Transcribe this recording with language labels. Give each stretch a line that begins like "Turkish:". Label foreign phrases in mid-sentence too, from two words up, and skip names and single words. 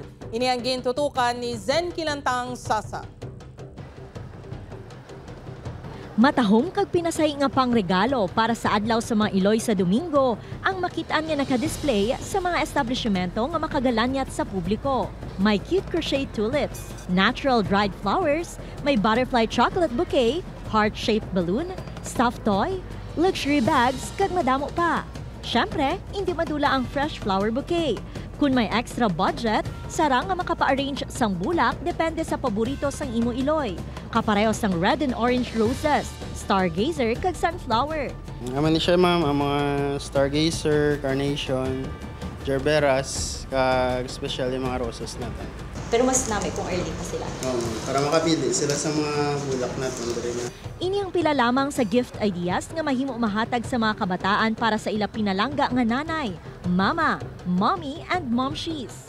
Hiligaynon: Ini ang gintutukan ni Zen Kilantang Sasa. Matahong kag pinasahi nga pangregalo para sa adlaw sa mga Iloy sa Domingo ang makitaan nga nakadisplay sa mga establishmento nga makagalanyat sa publiko.
English: May cute crochet tulips, natural dried flowers, may butterfly chocolate bouquet, heart-shaped balloon, stuffed toy, luxury bags,
Hiligaynon: kag madamo pa. Syempre, hindi madula ang
English: fresh flower bouquet.
Hiligaynon: Kung may
English: extra budget,
Hiligaynon: sarang nga makapa-arrange sang bulak depende sa paborito sang imo Iloy. Kapareho sang
English: red and orange roses, stargazer, kag sunflower.
Hiligaynon: Aman ni siya ma'am, ang mga stargazer, carnation, gerberas, kag especially mga roses natin. Pero mas namin kung early pa sila. Para makapili sila sa mga bulak natin. Ini ang pila lamang sa
English: gift ideas
Hiligaynon: nga mahimo mahatag sa mga kabataan para sa ila pinalangga nga nanay, mama, mommy, and momshies.